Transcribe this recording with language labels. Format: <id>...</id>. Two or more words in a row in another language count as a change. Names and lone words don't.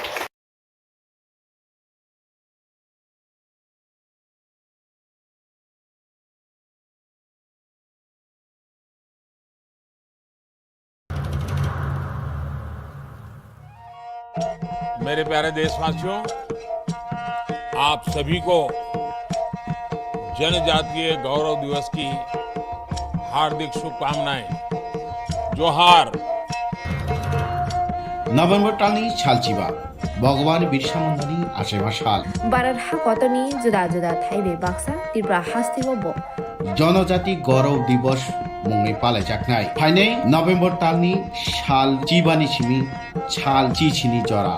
<hi>मेरे प्यारे देशवासियों, आप सभी को जनजातीय गौरव दिवस की हार्दिक शुभकामनाएं। जोहार।</hi> <brx>नभेम्बर टालनि सालचिबा भगवान बिरसा मुंडानि आसेबा साल भारत हाकतनि जुदा जुदा थाइबे बाक्सा त्रिपुरा हास्तिगो जनजाति गौरव दिवस मुङै पालायजानाय फाइनै नभेम्बर तालनि साल जिबानि सिमी साल चिचिनि जरा</brx>